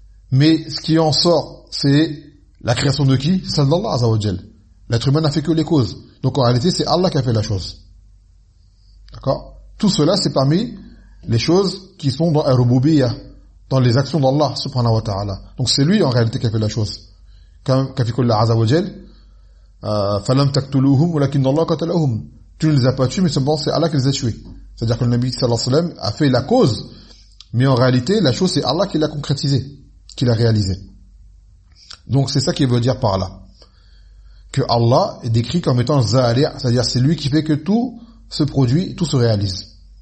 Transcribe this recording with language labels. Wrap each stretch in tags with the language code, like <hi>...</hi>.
<fr>Mais ce qui en sort, c'est la création de qui? C'est celle d'Allah, Azzawajal. L'être humain n'a fait que les causes. Donc en réalité, c'est Allah qui a fait la chose. D'accord? Tout cela, c'est parmi les choses qui sont dans Ar-Rububiyya, dans les actions d'Allah,</fr> <ar>subhanahu wa ta'ala.</ar> <fr>Donc c'est lui, en réalité, qui a fait la chose.</fr> <ar>Comme Kafikullah, Azzawajal, فَلَمْ تَكْتُلُوهُمْ وَلَكِنَّ اللَّهَ قَتَلَهُمْ.</ar> <fr>Tu ne les as pas tués, mais seulement c'est Allah qui les a tués. C'est-à-dire que le Nabi</fr> <ar>sallallahu alayhi wa sallam</ar> <fr>a fait la cause, mais en réalité, la chose, c'est Allah qui l'a concrétisée, qui l'a réalisée. Donc, c'est ça qu'il veut dire par là. Que Allah est décrit comme étant Zari'a, c'est-à-dire c'est lui qui fait que tout se produit, tout se réalise.</fr>